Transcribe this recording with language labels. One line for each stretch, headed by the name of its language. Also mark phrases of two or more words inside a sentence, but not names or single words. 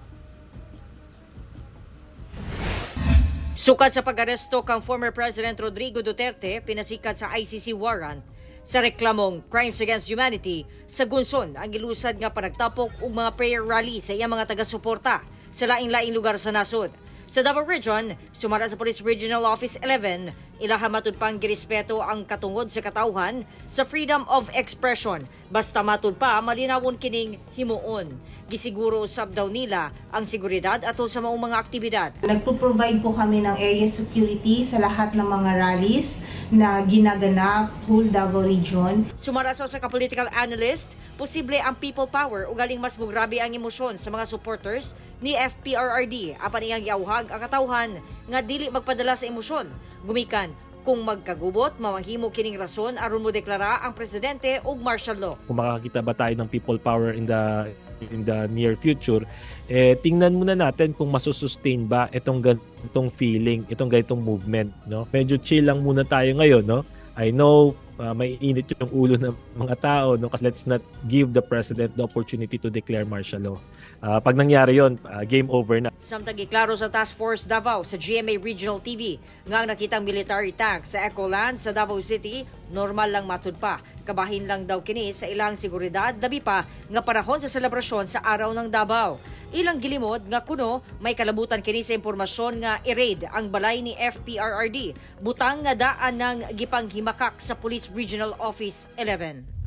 Cebuano: Sukad sa pag-aresto kang former President Rodrigo Duterte, pinasikat sa ICC warrant sa reklamong
English: Crimes Against Humanity
Cebuano: sa Gunson ang ilusad nga panagtapok og mga prayer rally sa iyang mga taga-suporta sa laing-laing lugar sa nasod. Sa Davao Region, sumara sa Police Regional Office 11, ilaha matud pang girespeto ang katungod sa katawhan sa
English: freedom of expression
Cebuano: basta matud pa malinawon kining himuon. Gisiguro usab daw nila ang seguridad atol sa maong mga aktibidad.
Filipino: Nagpo-provide po kami ng
English: area security
Filipino: sa lahat ng mga rallies na ginaganap whole Davao Region.
Cebuano: Sumara sa political analyst, posible ang
English: people power
Cebuano: o galing mas mugrabe ang emosyon sa mga supporters ni FPRRD apan iyang giawhag ang katawhan nga dili magpadala sa emosyon. Gumikan kung magkagubot, mamahimo kining rason aron mo deklara ang presidente og
English: martial law.
Filipino: Kung makakita ba tayo ng
English: people power in the near future,
Filipino: tingnan muna natin kung masusustain ba itong ganitong feeling, itong ganitong movement, no? Medyo chill lang muna tayo ngayon, no?
English: I know
Filipino: may init yung ulo ng mga tao, no?
English: Kasi let's not give the president the opportunity to declare martial law.
Filipino: Pag nangyari yon,
English: game over
Filipino: na.
Cebuano: Samtang giklaro sa Task Force Davao sa GMA Regional TV nga ang nakitang
English: military tank
Cebuano: sa Ecoland sa Davao City, normal lang matud pa. Kabahin lang daw kini sa ilang seguridad, dabi pa nga panahon sa selebrasyon sa Araw ng Davao. Ilang gilimod nga kuno may kalabutan kini sa impormasyon nga i-raid ang balay ni FPRRD, butang nga daan ng gipanghimakak sa Police Regional Office 11.